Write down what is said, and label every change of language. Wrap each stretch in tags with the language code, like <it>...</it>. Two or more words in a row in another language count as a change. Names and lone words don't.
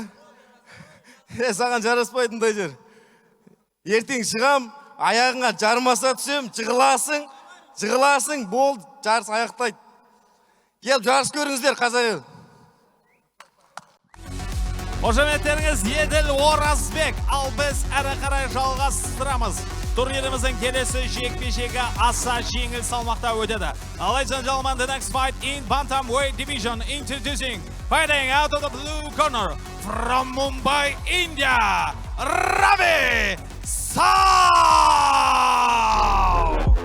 <kk>Саған жараспайтындай жер. Ертең шығам, аяғыңа жармаса түсем, жығыласың, бол, жарыс аяқтайды. Келіп жарыс көріңіздер, қазақ елі. Қошеметтеріңіз Еділ Оразбек, ал біз әрі қарай жалғастырамыз. Турниріміздің келесі жекпе-жегі аса жеңіл салмақта өтеді.</kk> <en>Ladies and gentlemen, the next fight in bantamweight division, introducing, fighting out of the blue corner from Mumbai, India, Ravi Sao.</en>